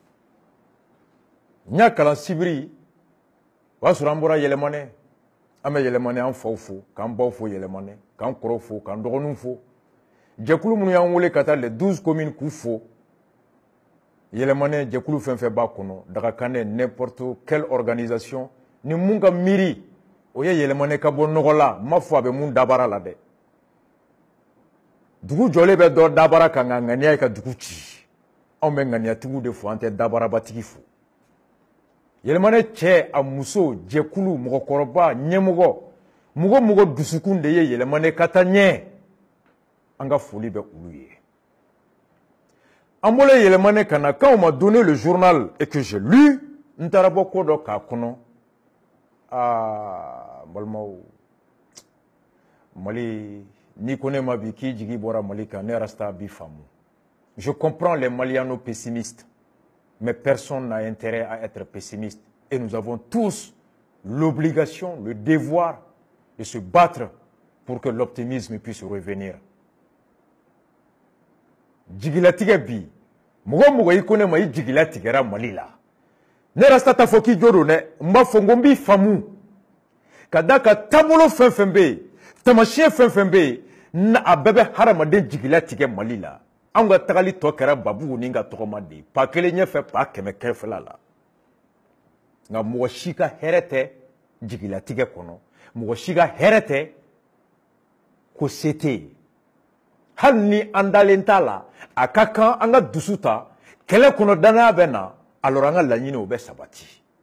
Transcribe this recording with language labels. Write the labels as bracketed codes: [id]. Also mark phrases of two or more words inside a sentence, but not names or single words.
[bm] n y'a kalan sibiri o y'a sɔrɔ an bɔra Yɛlɛmanɛ an bɛ Yɛlɛmanɛ an faw fo k'an baw fo Yɛlɛmanɛ k'an kɔrɔw fo k'an dɔgɔninw fo jɛkulu minnu y'an wele ka taa [fr] les 12 communes [bm] k'u fo Yɛlɛmanɛ jɛkulu fɛn fɛn b'a kɔnɔ Dagakanɛ [fr] n'importe quelle organisation [bm] ni mun ka miiri o ye Yɛlɛmanɛ ka bɔ nɔgɔ la n m'a fɔ a bɛ mun dabara la dɛ dugu jɔlen bɛ dɔ dabara kan nka ŋaniya ye ka dugu ci anw bɛ ŋaniyatigiw de fo an tɛ dabarabatigi fo Yɛlɛmanɛ cɛ a muso jɛkulu mɔgɔkɔrɔba ɲɛmɔgɔ mɔgɔ mɔgɔ dusukun de ye Yɛlɛmanɛ ka taa ɲɛ an ka foli bɛ olu ye an bɔra Yɛlɛmanɛ ka na [fr] quand on m'a donné le journal et que j'ai lu [bm] n taara bɔ ko dɔ k'a kɔnɔ balimaw Mali n'i ko ne ma bi k'i jigi bɔra Mali kan ne rasta b'i faamu [fr] je comprends les Malianos pessimistes mais personne n'a intérêt à être pessimiste et nous avons tous l'obligation le devoir de se battre pour que l'optimisme puisse revenir [bm] jigilatigɛ bi mɔgɔ mɔgɔ i ko ne ma i jigilatigɛra Mali la ne rasta ta fɔ k'i jo don dɛ n b'a fɔ n ko n b'i faamu ka da ka taabolo fɛn fɛn bɛ yen tamasiyɛn fɛn fɛn bɛ yen a bɛɛ bɛ hadamaden jigilatigɛ Mali la anw ka tagali tɔ kɛra Babugu ni ka tɔgɔma de ye pa kelen ɲɛfɛ pa kɛmɛ kɛrɛfɛla la nka mɔgɔ si ka hɛrɛ tɛ jigilatigɛ kɔnɔ mɔgɔ si ka hɛrɛ tɛ ko se tɛ yen hali ni an dalen t'a la a ka kan an ka dusu ta kɛlɛ kɔnɔ danaya bɛ na alors an ka laɲini o bɛ sabati